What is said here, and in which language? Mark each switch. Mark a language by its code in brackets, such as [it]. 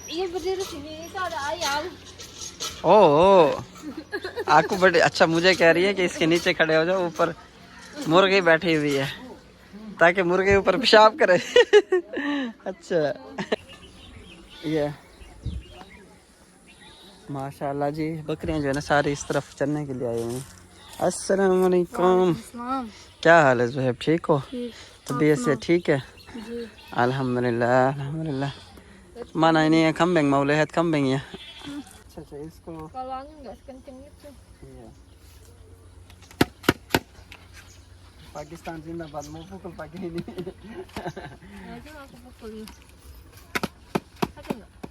[id] Iya berdiri sini, itu ada ayam. [hi] ओ आपको बड़े अच्छा, मुझे कह रही है कि इसके नीचे खड़े हो जाओ, ऊपर मुर्गी बैठी हुई है ताकि मुर्गे ऊपर पेशाब करे। अच्छा ये माशाल्लाह जी, बकरियां जो है ना सारी इस तरफ चलने के लिए आई हुई हैं। अस्सलाम वालेकुम, क्या हाल है ज़ुहैब, ठीक हो? तबीयत से ठीक है? अल्हम्दुलिल्लाह अल्हम्दुलिल्लाह। [id] Mana ini kambing, mau lihat kambing ya? [hi] अच्छा इसको [id] Kalau angin nggak sekenceng itu. iya. Pakistan जिंदाबाद, mau pukul pagi ini. Nah, itu aku pukul. Sakit nggak?